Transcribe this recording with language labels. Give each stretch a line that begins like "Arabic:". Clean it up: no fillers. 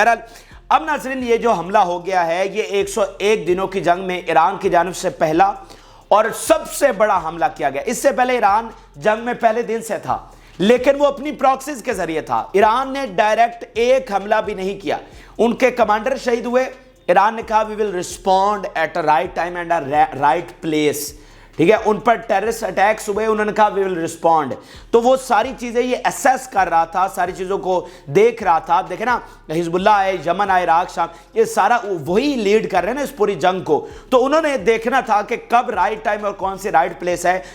Urdu: بہرحال اب ناظرین یہ جو حملہ ہو گیا ہے یہ 101 دنوں کی جنگ میں ایران کی جانب سے پہلا اور سب سے بڑا حملہ کیا گیا. اس سے پہلے ایران جنگ میں پہلے دن سے تھا لیکن وہ اپنی پراکسیز کے ذریعے تھا. ایران نے ڈائریکٹ ایک حملہ بھی نہیں کیا. ان کے کمانڈر شہید ہوئے. ایران نے کہا
English: we will respond at a right time and a right place.
Urdu: ٹھیک ہے, ان پر ٹیررسٹ اٹیکس ہوئے, انہوں نے کہا وی ول رسپونڈ. تو وہ ساری چیزیں یہ اسیس کر رہا تھا, ساری چیزوں کو دیکھ رہا تھا. آپ دیکھیں نا, حزب اللہ آئے, یمن آئے, عراق, شام, یہ سارا وہی لیڈ کر رہے ہیں نا اس پوری جنگ کو. تو انہوں نے دیکھنا تھا کہ کب رائٹ ٹائم اور کون سی رائٹ پلیس ہے.